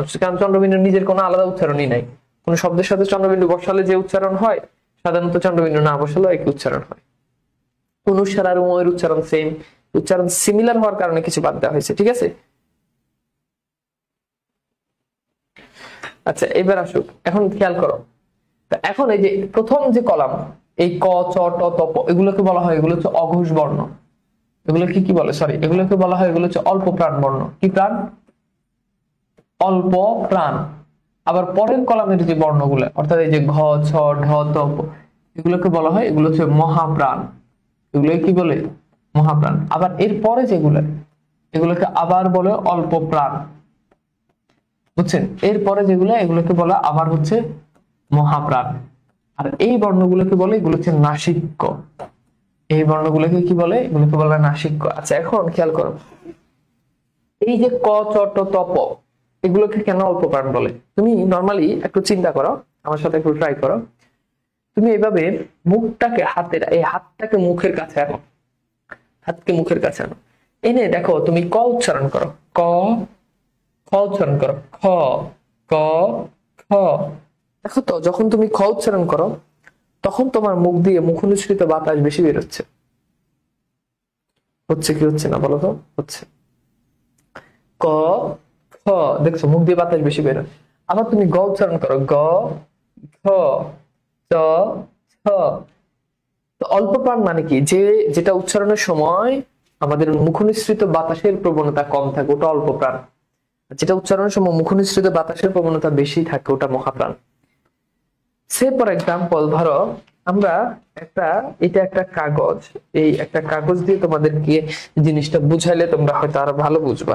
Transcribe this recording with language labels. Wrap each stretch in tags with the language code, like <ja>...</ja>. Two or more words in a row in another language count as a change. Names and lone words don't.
<bn>কারণ চন্দ্রবিন্দুর নিজের কোনো আলাদা উচ্চারণই নাই। কোন শব্দের সাথে চন্দ্রবিন্দু বসালে যে উচ্চারণ হয়, সাধারণত চন্দ্রবিন্দু না বসালেও একই উচ্চারণ হয়। অনুসার আর উময়ের উচ্চারণ সেম, উচ্চারণ সিমিলার হওয়ার কারণে কিছু বাদ দেওয়া হয়েছে। ঠিক আছে, আচ্ছা এবার আসুক, এখন খেয়াল করো। এখন এই যে প্রথম যে কলাম, এই ক, চ, ট, ত, প, এগুলোকে বলা হয়, এগুলো হচ্ছে অঘোষ বর্ণ। এগুলোকে কি বলে, সরি, এগুলোকে বলা হয়, এগুলো হচ্ছে অল্প প্রাণ বর্ণ। কি প্রাণ? অল্প প্রাণ। আবার পরের কলামের যে বর্ণগুলো, অর্থাৎ এই যে ঘ, ছ, ঢ, ত, প, এগুলোকে বলা হয়, এগুলো হচ্ছে মহাপ্রাণ। এগুলো কি বলে? মহাপ্রাণ। আবার এর পরে যেগুলো, এগুলোকে আবার বলে অল্প প্রাণ, বুঝছেন? এরপরে যেগুলো, এগুলোকে বলা আবার হচ্ছে মহাপ্রাণ। আর এই বর্ণগুলোকে বলে, এগুলো হচ্ছে নাসিক্য। এই বর্ণগুলোকে কি বলে? এগুলোকে বলা নাসিক্য। আচ্ছা, এখন খেয়াল করো, এই যে ক, চ, ট, ত, প, এগুলোকে কেন অল্প প্রাণ বলে? তুমি নর্মালি একটু চিন্তা করো, আমার সাথে একটু ট্রাই করো। তুমি এইভাবে মুখটাকে, হাতের এই হাতটাকে মুখের কাছে আনো, হাতকে মুখের কাছে আনো, এনে দেখো তুমি ক উচ্চারণ করো, ক, খ উচ্চারণ করো, খ, ক, খ। দেখো তো, যখন তুমি খ উচ্চারণ করো, তখন তোমার মুখ দিয়ে মুখনিসৃত বাতাস বেশি বেরোচ্ছে। হচ্ছে কি হচ্ছে না বলো তো? হচ্ছে। ক, খ, দেখছো মুখ দিয়ে বাতাস বেশি বেরোয়। আবার তুমি গ উচ্চারণ করো, গ, ঘ, চ, ছ। তো অল্প প্রাণ মানে কি? যেটা উচ্চারণের সময় আমাদের মুখনিসৃত বাতাসের প্রবণতা কম থাকে, ওটা অল্প প্রাণ। যেটা উচ্চারণের সময় মুখনিসৃত বাতাসের প্রবণতা বেশি থাকে, ওটা মহাপ্রাণ।</bn> <en>say for example,</en> <bn>ধরো আমরা এটা একটা কাগজ, এই একটা কাগজ দিয়ে তোমাদেরকে জিনিসটা বুঝাইলে তোমরা হয়তো আরো ভালো বুঝবা।</bn>